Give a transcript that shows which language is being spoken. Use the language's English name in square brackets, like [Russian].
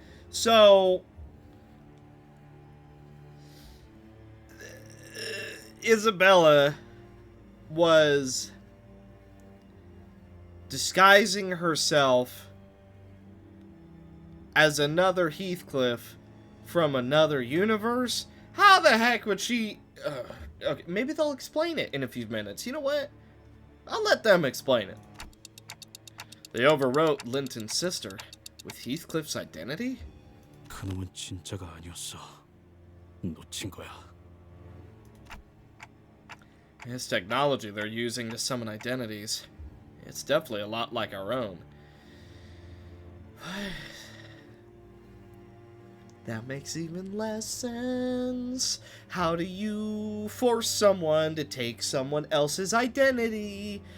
[English] So, Isabella was disguising herself as another Heathcliff from another universe? How the heck would she... okay, maybe they'll explain it in a few minutes. You know what? I'll let them explain it. They overwrote Linton's sister with Heathcliff's identity? [Korean] 그놈은 진짜가 아니었어. 놓친 거야. [English] This technology they're using to summon identities. It's definitely a lot like our own. That makes even less sense. How do you force someone to take someone else's identity?